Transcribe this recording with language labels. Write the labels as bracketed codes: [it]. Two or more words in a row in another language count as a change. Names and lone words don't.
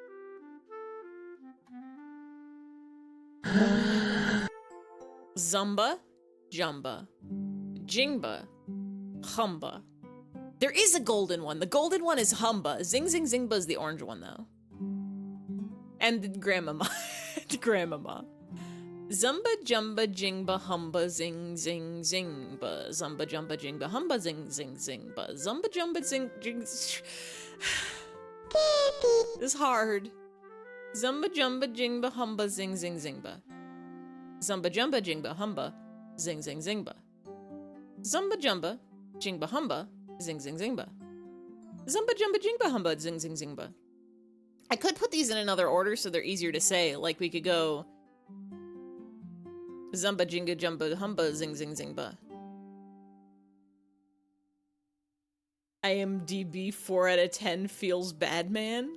[en] Zumba, Jumba, Jingba, Humba. There is a golden one. The golden one is Humba. Zing Zing Zingba is the orange one, though. And the Grandmama. The Grandmama. Zumba, Jumba, Jingba, Humba, Zing Zing Zingba. Zumba, Jumba, Jingba, Humba, Zing Zing Zingba. Zumba, Jumba, Zing Jing. This is hard. Zumba, Jumba, Jingba, Humba, Zing Zing Zingba. Zumba, Jumba, Jingba, Humba, Zing Zing Zingba. Zumba, Jumba, Jingba, Humba, Zing Zing Zingba. Zumba, Jumba, Jingba, Humba, Zing Zing Zingba. I could put these in another order so they're easier to say. Like we could go Zumba, Jinga, Jumba, Humba, Zing Zing Zingba. IMDb 4 out of 10 feels bad, man.